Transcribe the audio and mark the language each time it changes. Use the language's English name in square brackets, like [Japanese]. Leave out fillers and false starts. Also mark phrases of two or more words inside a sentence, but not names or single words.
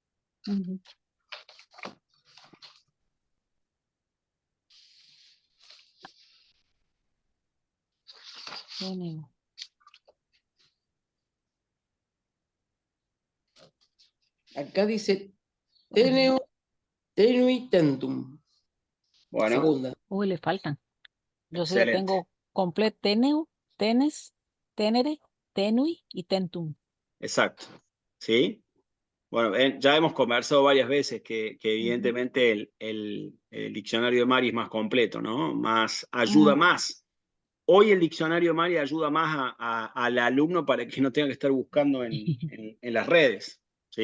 [Spanish] Acá dice [Latin] teneo, tenui tentum. [Spanish] Bueno, Segunda. Uy, le faltan. Yo sí la excelente. tengo completo, [Latin] teneo, tenes, tenere, tenui y tentum. [Spanish] Exacto. ¿Sí? Bueno, ya hemos conversado varias veces que evidentemente el diccionario de Mari es más completo, ¿no? Ayuda más. Hoy el diccionario de Mari ayuda más al alumno para que no tenga que estar buscando en las redes, ¿sí?